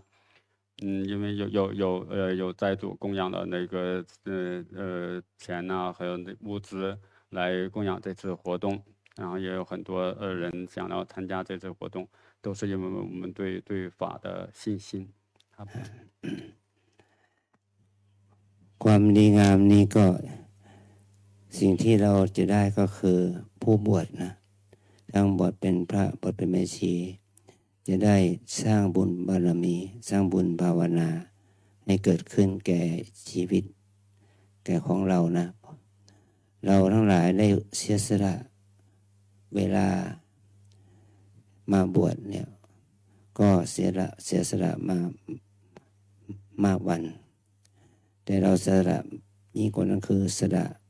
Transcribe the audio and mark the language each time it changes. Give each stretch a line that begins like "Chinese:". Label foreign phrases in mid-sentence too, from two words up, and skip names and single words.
Chinese: 因为有债主供养的那个钱呐、还有那物资来供养这次活动，然后也有很多人想要参加这次活动，都是因为我们对法的信心。
Thai: ครับ ความดีงามนี้ก็สิ่งที่เราจะได้ก็คือผู้บวชนะทั้งบวช เป็นพระบวชเป็นแม่ชี จะได้สร้างบุญบารมี สร้างบุญภาวนา ให้เกิดขึ้นแก่ชีวิต แก่ของเรานะ เราทั้งหลายได้เสียสละเวลามาบวชเนี่ยก็เสียสละมากวัน แต่เราสละยิ่งกว่านั้นคือสละ